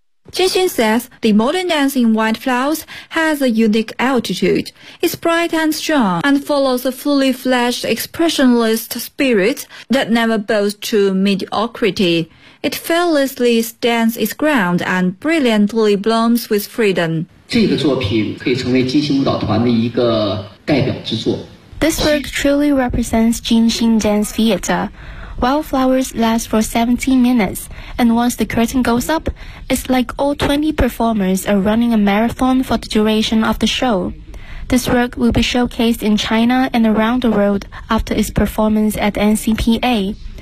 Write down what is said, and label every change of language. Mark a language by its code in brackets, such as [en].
[en] Jinxing says the modern dance in White Flowers has a unique attitude. It's bright and strong and follows a fully fledged expressionist spirit that never bows to mediocrity. It fearlessly stands its ground and brilliantly blooms with freedom. [zh] 这个作品可以成为金星舞蹈团的一个代表之作。 [en] This work truly represents Jinxing Dance Theater. Wildflowers last for 17 minutes, and once the curtain goes up, it's like all 20 performers are running a marathon for the duration of the show. This work will be showcased in China and around the world after its performance at NCPA.